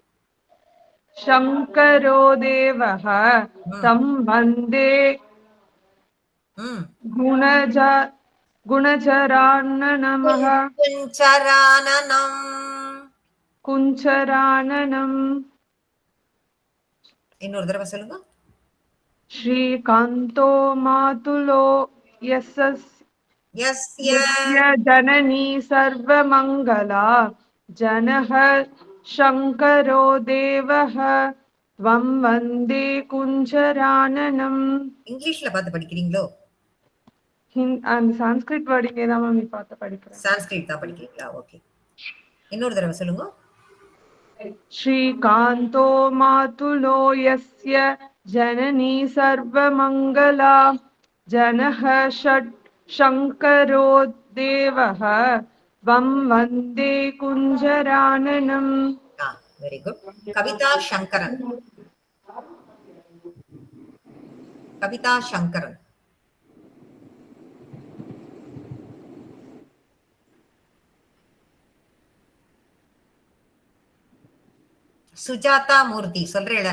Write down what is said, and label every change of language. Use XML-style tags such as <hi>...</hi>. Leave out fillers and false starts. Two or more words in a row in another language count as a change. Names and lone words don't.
<sa>शङ्करो देवः तं वन्दे गुणचराननमः कुञ्चराननम्.</sa> <ta>இன்னொரு தடவை சொல்லுங்க.</ta> <sa>श्रीकान्तो मातुलो यस्य जननी सर्वमङ्गला जनः शङ्करो देवः त्वं वन्दे कुञ्जराननम्.</sa> <ta>இங்கிலீஷ்ல பார்த்து படிக்கிறீங்களோ? அந்த சான்ஸ்கிரிட் வேர்டிங்கே தான் மேம் பார்த்து படிக்கிறேன். சான்ஸ்கிரிட் தான் படிக்கிறீங்களா? ஓகே. இன்னொரு தடவை சொல்லுங்க.</ta> <sa>श्रीकान्तो मातुलो यस्य जननी सर्वमङ्गला जनः शङ्करो देवः त्वं वन्दे कुञ्जराननम्.</sa> <en>very good.</en> <ta>கவிதா சங்கரன். கவிதா சங்கரன். சுஜாதா மூர்த்தி சொல்றீங்களா?</ta>